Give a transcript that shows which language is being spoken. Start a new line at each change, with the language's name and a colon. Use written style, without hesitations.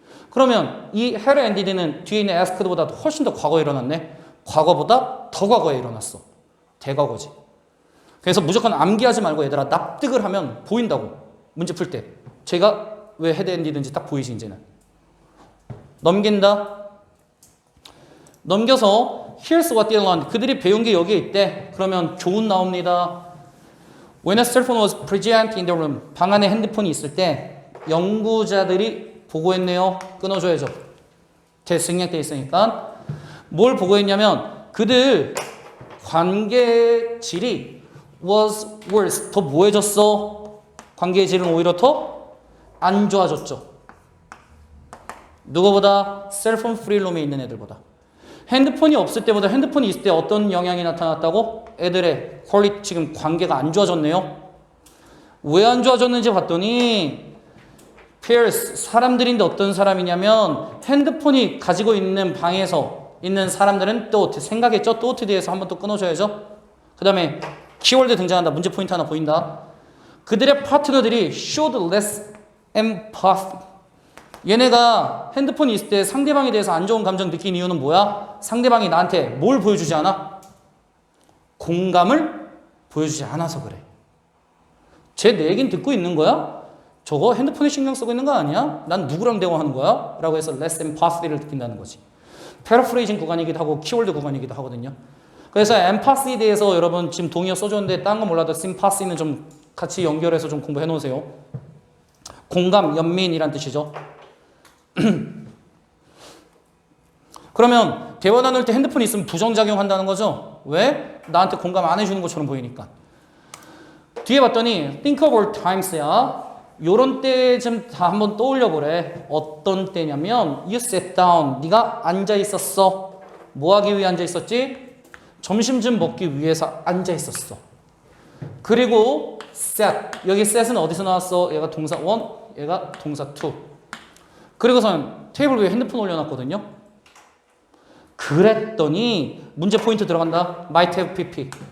Korean: 그러면 이 헤드 앤 디드는 뒤에 있는 asked보다 훨씬 더 과거에 일어났네. 과거보다 더 과거에 일어났어. 대과거지. 그래서 무조건 암기하지 말고 얘들아 납득을 하면 보인다고. 문제 풀 때. 제가 왜 헤드 엔디든지 딱 보이지 이제는. 넘긴다. 넘겨서
English: Here's what they learned.
Korean: 그들이 배운 게 여기에 있대. 그러면 교훈 나옵니다.
English: When a cell phone was present in the room.
Korean: 방 안에 핸드폰이 있을 때 연구자들이 보고했네요. 끊어줘야죠. 생략돼 있으니까. 뭘 보고했냐면 그들 관계 질이
English: was worse.
Korean: 더 뭐해졌어? 관계 질은 오히려 더 안 좋아졌죠. 누구보다 셀폰 프리룸에 있는 애들보다. 핸드폰이 없을 때보다 핸드폰이 있을 때 어떤 영향이 나타났다고? 애들의 퀄리티 지금 관계가 안 좋아졌네요. 왜 안 좋아졌는지 봤더니 peers 사람들인데 어떤 사람이냐면 핸드폰이 가지고 있는 방에서 있는 사람들은 또 생각했죠. 또 뒤에서 한번 또 끊어줘야죠. 그 다음에 키워드 등장한다. 문제 포인트 하나 보인다. 그들의 파트너들이
English: showed less empathy.
Korean: 얘네가 핸드폰이 있을 때 상대방에 대해서 안 좋은 감정 느낀 이유는 뭐야? 상대방이 나한테 뭘 보여주지 않아? 공감을 보여주지 않아서 그래. 쟤 내 얘기는 듣고 있는 거야? 저거 핸드폰에 신경 쓰고 있는 거 아니야? 난 누구랑 대화하는 거야? 라고 해서 less empathy를 느낀다는 거지. 패러프레이징 구간이기도 하고 키워드 구간이기도 하거든요. 그래서 empathy에 대해서 여러분 지금 동의어 써줬는데 딴 거 몰라도 sympathy는 좀 같이 연결해서 좀 공부해 놓으세요. 공감, 연민이란 뜻이죠. 그러면 대화 나눌 때 핸드폰이 있으면 부정작용한다는 거죠. 왜? 나한테 공감 안 해주는 것처럼 보이니까. 뒤에 봤더니
English: think of all times야.
Korean: 요런 때 좀 다 한번 떠올려 보래. 어떤 때냐면
English: you sat down.
Korean: 네가 앉아 있었어. 뭐 하기 위해 앉아 있었지? 점심 좀 먹기 위해서 앉아 있었어. 그리고 sat. 여기 set은 어디서 나왔어? 얘가 동사 1, 얘가 동사 2. 그리고선 테이블 위에 핸드폰 올려놨거든요. 그랬더니 문제 포인트 들어간다. might have pp.